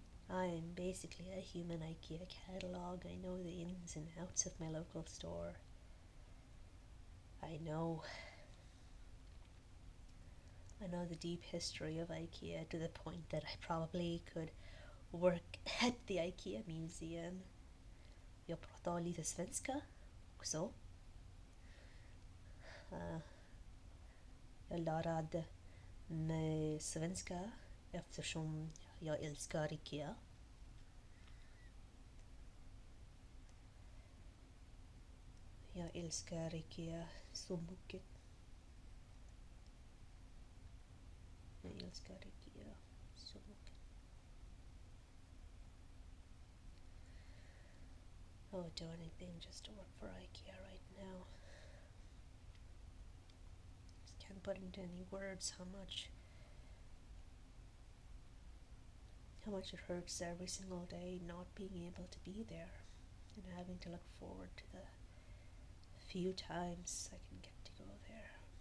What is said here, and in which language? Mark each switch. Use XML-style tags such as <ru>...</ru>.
<en>I am basically a human IKEA catalog. I know the ins and outs of my local store. I know the deep history of IKEA, to the point that I probably could work at the IKEA museum.</en> <sv>Jag pratar lite svenska också. Jag lärde mig svenska eftersom jag älskar IKEA. Jag älskar IKEA så mycket. Jag älskar IKEA så mycket.</sv> <en>I would do anything just to work for IKEA right now. Just can't put into any words how much it hurts every single day not being able to be there and having to look forward to the few times I can get to go there.</en>